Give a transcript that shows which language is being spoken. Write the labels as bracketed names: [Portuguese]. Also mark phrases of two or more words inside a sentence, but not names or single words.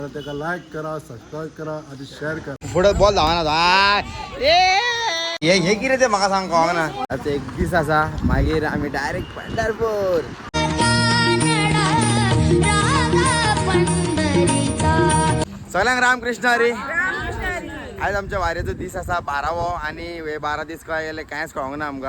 [Marathi] त्याला लाईक करा, सबस्क्राईब करा आणि शेअर करा. [Konkani] पुढे बॉल धावा ना हे किती ते म्हाका सांग कळंक ना. आता एक दीस असा मागीर आम्ही डायरेक्ट पंढरपूर. सगळ्यांक रामकृष्ण हरी. आज आमच्या वाऱ्याचो दीस असा 12वो आणि हे 12 दीस काय गेले कांयच कळोंक ना आमकां.